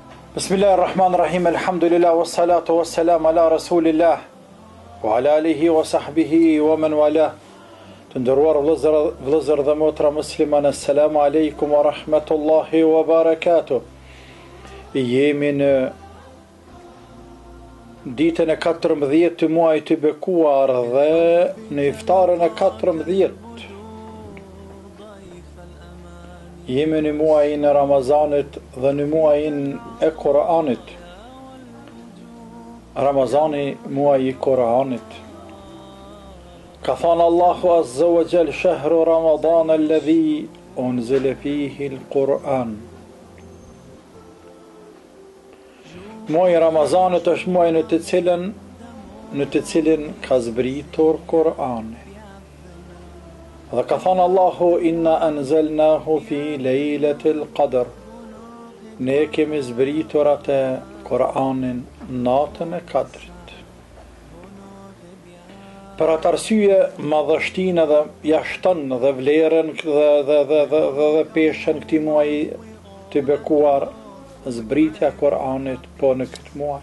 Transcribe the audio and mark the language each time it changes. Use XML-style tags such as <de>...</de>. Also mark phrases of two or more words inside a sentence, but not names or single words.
<ar>بسم الله الرحمن الرحيم، الحمد لله، والصلاة والسلام على رسول الله، وعلى آله وصحبه ومن والاه.</ar> <sq>Të nderuar vëllezër dhe motra musliman,</sq> <ar>السلام عليكم ورحمة الله وبركاته.</ar> <sq>Jemi në ditën e 14 të muajit të bekuar dhe në iftarën e 14. Jemi në muajin e Ramazanit dhe në muajin e Kur'anit. Ramazani muaji i Kur'anit. Ka thënë Allahu</sq> <ar>عز وجل, شهر رمضان الذي أنزل فيه القرآن.</ar> <sq>Muaji i Ramazanit është muaji në të cilin ka zbritur Kur'ani. Dhe ka thënë Allahu,</sq> <ar>إنا أنزلناه في ليلة القدر.</ar> <sq>Ne kemi zbritur atë Kur'anin natën e Kadrit. Për atë arsye, madhështinë dhe jashton dhe vlerën dhe peshën këtij muaji të bekuar, zbritja e Kur'anit po në këtë muaj.</sq>